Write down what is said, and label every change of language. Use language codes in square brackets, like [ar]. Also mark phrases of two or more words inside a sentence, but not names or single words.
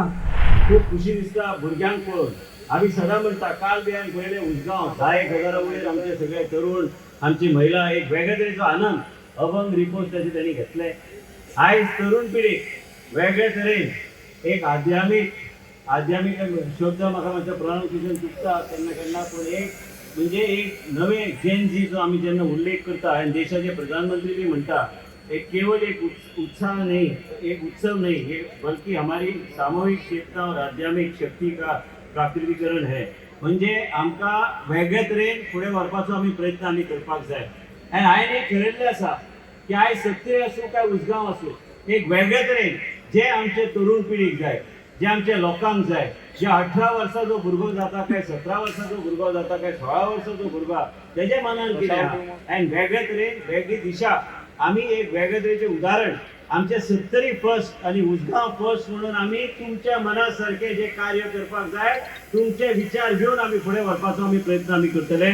[kok] खूप खुशी दिसता भुरग्यांक पळोवन. आम्ही सदां म्हणटा काल बियान पयले उसगांव 10,000 वयर आमचे सगळे तरुण, आमची महिला एक वेगळे तरेचो आनंद अभंग रिपोर्ट ताचे त्यांनी घेतले. आयज तरुण पिढीक वेगळे तरेन एक आध्यात्मिक शब्द म्हाका मातशें प्रोनाउन्सिएशन चुकता केन्ना केन्ना पूण एक म्हणजे एक नवे जेनझीचो आमी जेन्ना उल्लेख करता आनी देशाचे प्रधानमंत्री बी म्हणटा [hi] एक केवल एक उत्साह नहीं, एक उत्सव नहीं, बल्कि हमारी सामूहिक चेतना और आध्यात्मिक शक्ति का प्राकृतिकरण है. [kok] म्हणजे आमकां वेगळे तरेन फुडें व्हरपाचो आमी प्रयत्न आमी करपाक जाय. आनी हांवें एक ठरयल्लें आसा की आयज सत्तरी आसूं काय उसगांव आसूं एक वेगळे तरेन जे आमचे तरुण पिढीक जाय, जे आमच्या लोकांक जाय, जे 18 वर्साचो भुरगो जाता काय 17 वर्साचो भुरगो जाता काय 16 वर्साचो भुरगो तेजे मनान कितें आहा आनी वेगळे तरेन वेगळी दिशा आमी एक वेगळे तरेचें उदाहरण आमचे सत्तरी फर्स्ट आणि उसगांव फर्स्ट म्हणून आमी तुमच्या मना सारखे जे कार्य करपाक जाय तुमचे विचार घेवन आमी फुडें व्हरपाचो आमी प्रयत्न आमी करतले.